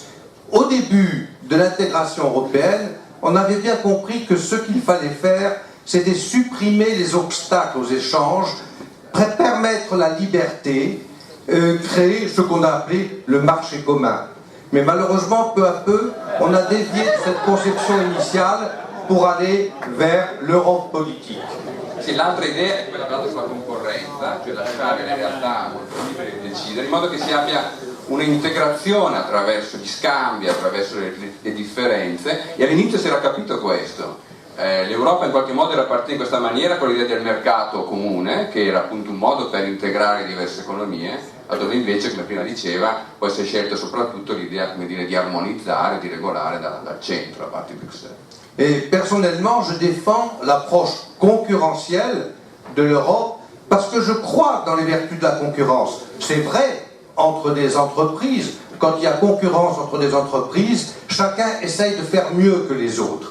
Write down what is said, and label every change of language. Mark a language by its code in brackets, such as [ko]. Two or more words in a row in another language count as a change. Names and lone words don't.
[fr] Au début de l'intégration européenne, on avait bien compris que ce qu'il fallait faire, c'était supprimer les obstacles aux échanges, permettre la liberté, créé ce qu'on a appelé le marché commun. Mais malheureusement, peu à peu, on a dévié de cette conception initiale pour aller vers l'Europe politique. [it] Sì, l'altra idea è quella basata sulla concorrenza, cioè lasciare le realtà molto libere di decidere, in modo che si abbia un'integrazione attraverso gli scambi, attraverso le differenze, e all'inizio si era capito questo. L'Europa in qualche modo era partita in questa maniera con l'idea del mercato comune, che era appunto un modo per integrare diverse economie, laddove invece, come prima diceva, poi si è scelta soprattutto l'idea, come dire, di armonizzare, di regolare dal centro, da parte di Bruxelles. [fr] Et personnellement, je défends l'approche concurrentielle de l'Europe parce que je crois dans les vertus de la concurrence. C'est vrai entre des entreprises, quand il y a concurrence entre des entreprises, chacun essaye de faire mieux que les autres.